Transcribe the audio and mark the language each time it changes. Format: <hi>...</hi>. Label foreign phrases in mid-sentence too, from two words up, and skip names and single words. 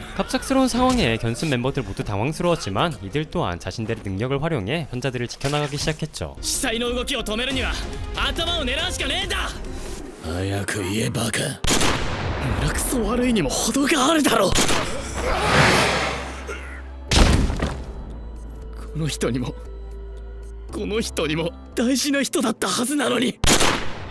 <ko>갑작스러운 상황에 견습 멤버들 모두 당황스러웠지만 이들 또한 자신들의 능력을 활용해 환자들을 지켜나가기 시작했죠.</ko> <ja>死体の動きを止めるには頭を狙うしかねえんだ。早く言えバカ。胸くそ悪いにも程があるだろう。この人にも大事な人だったはずなのに。</ja>